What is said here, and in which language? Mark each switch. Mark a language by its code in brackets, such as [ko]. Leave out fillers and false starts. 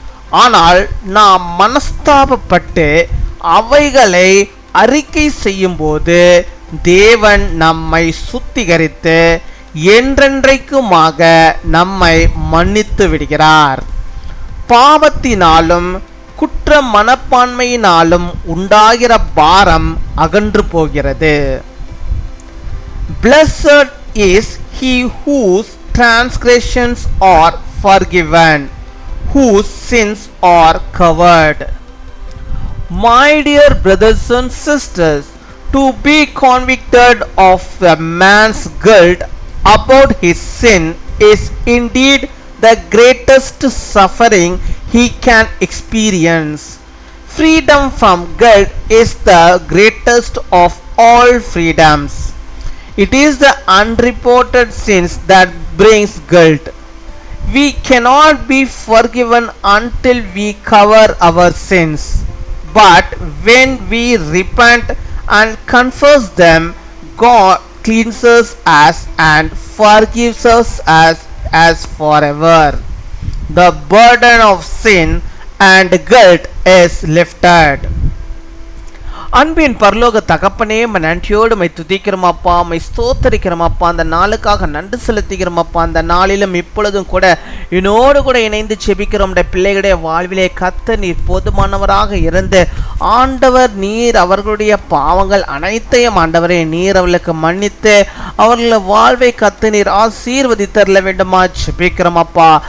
[ta] ஆனால் நாம் மனஸ்தாபப்பட்டு அவைகளை அறிக்கை செய்யும் போது தேவன் நம்மை சுத்திகரித்து என்றென்றைக்குமாக நம்மை மன்னித்து விடுகிறார். பாவத்தினாலும் குற்ற மனப்பான்மையினாலும் உண்டாகிற பாரம் அகன்று போகிறது. [en] Blessed is he whose transgressions are forgiven, whose sins are covered. My dear brothers and sisters, to be convicted of a man's guilt about his sin is indeed the greatest suffering he can experience. Freedom from guilt is the greatest of all freedoms. It is the unreported sins that brings guilt. We cannot be forgiven until we cover our sins. But when we repent and confess them, God cleanses us and forgives us as forever. The burden of sin and guilt is lifted. [ta] அன்பின் பரலோக தகப்பனே, நன்றியோடு my துதிக்கிறோமப்பா, my ஸ்தோத்தரிக்கிறோமப்பா. அந்த நாளுக்காக நன்றி செலுத்துகிறோமப்பா. அந்த நாளிலும் இப்பொழுதும் கூட என்னோடு கூட இணைந்து செபிக்கிறோம். பிள்ளைகளுடைய வாழ்விலே கர்த்த நீர் போதுமானவராக இருந்து ஆண்டவர் நீர் அவர்களுடைய பாவங்கள் அனைத்தையும் ஆண்டவரே நீர் அவர்களுக்கு மன்னித்து அவர்கள வாழ்வை கர்த்த நீர் ஆசீர்வதித்தரல வேண்டுமா செபிக்கிறோமப்பா.